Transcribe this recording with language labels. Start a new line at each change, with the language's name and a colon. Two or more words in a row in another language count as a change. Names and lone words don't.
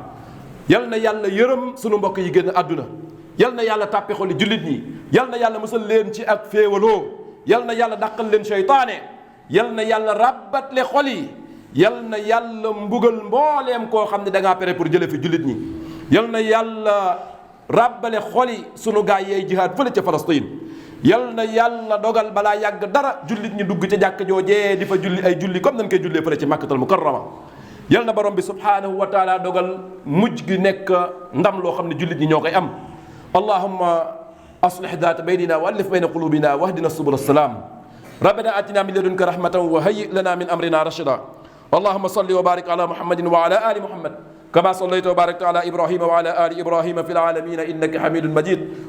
Wolof: yal na yàlla yërëm sunu mbokk yi génn àdduna, yal na yàlla tàppe xoli jullit ñi, yal na yàlla musal leen ci ak féewaloo, yal na yàlla dàqal leen seytaane, yal na yàlla ràbbatle xol yi, yal na yàlla mbugal mbooleem koo xam ne da ngaa pere pour jële fi jullit ñi, yal na yàlla ràbbale xoli sunu gaay yeey jihaad fële ca Palestine. yal na yàlla dogal balaa yàgg dara jullit ñi dugg ca jàkk joojee di fa julli ay julli comme nañ koy jullee fële ci Makkatal Mukarrama. yal na borom bi
Arabic: سبحانه وتعالى
Wolof: dogal mujj gi nekk ndam loo xam ne jullit ñi ñoo koy am.
Arabic: اللهم أصلح ذات بيننا وألف بين قلوبنا واهدنا سبل السلام. ربنا آتنا من لدنك رحمة وهيئ لنا من أمرنا رشدا. اللهم صل وبارك على محمد وعلى آل محمد كما صليت وباركت على إبراهيم وعلى آل إبراهيم في العالمين إنك حميد مجيد.